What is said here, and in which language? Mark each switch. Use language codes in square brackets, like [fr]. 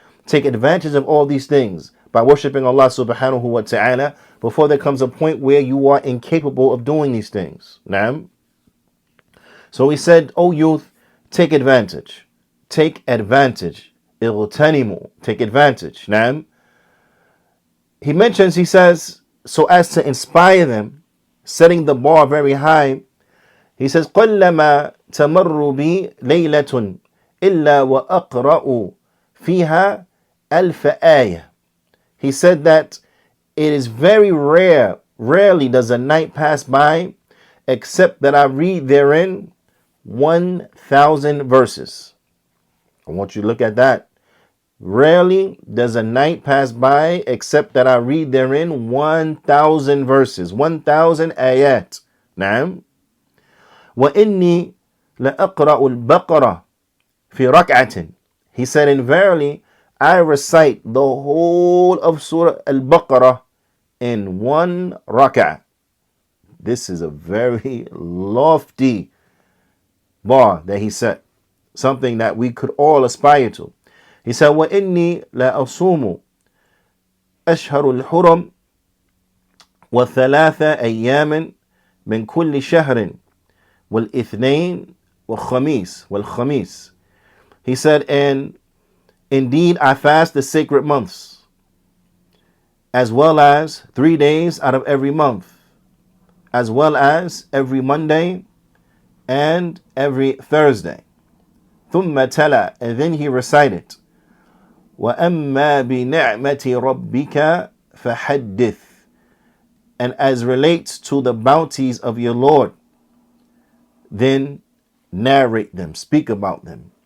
[en] Take advantage of all these things by worshiping Allah subhanahu wa ta'ala before there comes a point where you are incapable of doing these things. Naam. So he said, O youth, take advantage. Take advantage. Ightanimu. Take advantage. Naam. He mentions, he says, so as to inspire them, setting the bar very high. [ar] He says, قَلَّمَا تَمَرُّ بِي لَيْلَةٌ إِلَّا وَأَقْرَأُ فِيهَا أَلْفَ آيَةٍ. [en] He said that it is very rarely does a night pass by except that I read therein 1,000 verses. I want you to look at that. Rarely does a night pass by except that I read therein 1,000 verses. 1,000 ayat. Naam. [ar] وَإِنِّي لَأَقْرَأُ الْبَقَرَةِ فِي رَكْعَةٍ. [en] He said, and verily I recite the whole of Surah Al-Baqarah in one rak'ah. This is a very lofty bar that he set, something that we could all aspire to. [ar] He said, وَإِنِّي لَأَصُومُ أَشْهَرُ الْحُرَمِ وَثَلَاثَ أَيَّامٍ مِنْ كُلِّ شَهْرٍ وَالْإِثْنَيْنِ وَالْخَمِيسِ. [en] He said, and indeed I fast the sacred months, as well as 3 days out of every month, as well as every Monday and every Thursday. [ar] ثُمَّ تَلَى, [en] and then he recited, [ar] وَأَمَّا بِنِعْمَةِ رَبِّكَ فَحَدِّثْ, [en] and as relates to the bounties of your Lord, then narrate them, speak about them.